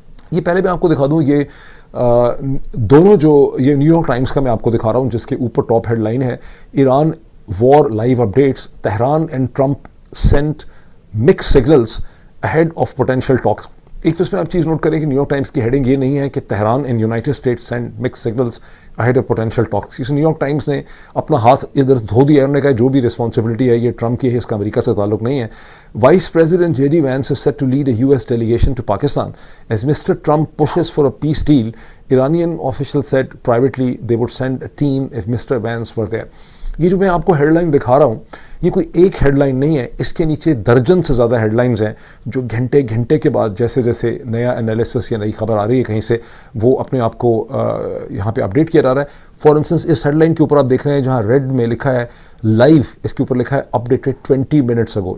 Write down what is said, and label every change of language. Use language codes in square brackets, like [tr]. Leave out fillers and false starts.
[ur] یہ پہلے میں آپ کو دکھا دوں، یہ دونوں جو یہ نیو یارک ٹائمز کا میں آپ کو دکھا رہا ہوں، جس کے اوپر ٹاپ ہیڈ لائن ہے [en] Iran war live updates, Tehran and Trump sent mixed signals ahead of potential talks. [ur] ایک تو اس میں آپ چیز نوٹ کریں کہ نیو یارک ٹائمز کی ہیڈنگ یہ نہیں ہے کہ [en] Tehran and United States sent mixed signals ahead of potential talks. [ur] اس new York Times نے اپنا ہاتھ ادھر دھو دیا ہے، انہوں نے کہا جو بھی رسپانسبلٹی ہے یہ ٹرمپ کی ہے، اس کا امریکہ سے تعلق نہیں ہے. [en] Vice President J.D. Vance is set to lead a US delegation to Pakistan as Mr. Trump pushes for a peace deal. Iranian officials said privately they would send a team if Mr. Vance were there. [ur] یہ جو میں آپ کو head line دکھا رہا ہوں یہ کوئی ایک ہیڈ لائن نہیں ہے، اس کے نیچے درجن سے زیادہ ہیڈ لائنز ہیں جو گھنٹے کے بعد جیسے جیسے نیا انالیسس یا نئی خبر آ رہی ہے کہیں سے، وہ اپنے آپ کو یہاں پہ اپڈیٹ کیا جا رہا ہے. For instance اس head line کے اوپر آپ دیکھ رہے ہیں جہاں ریڈ میں لکھا ہے لائیو، اس کے اوپر لکھا ہے [en] Updated 20 minutes ago.